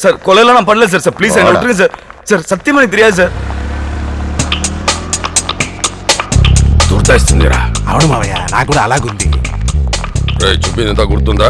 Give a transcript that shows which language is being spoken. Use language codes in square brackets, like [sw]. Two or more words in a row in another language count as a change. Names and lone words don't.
[ta] சார் கொலையெல்லாம் நான் பண்ணல சார். சார் ப்ளீஸ் என்ன விட்டுருங்க சார். சார் சத்தியமா எனக்கு தெரியாது சார். [te] గుర్తొస్తుందిరా. అవును మావయ్య, నాకు కూడా అలాగుంది. చూపిందంతా గుర్తుందా?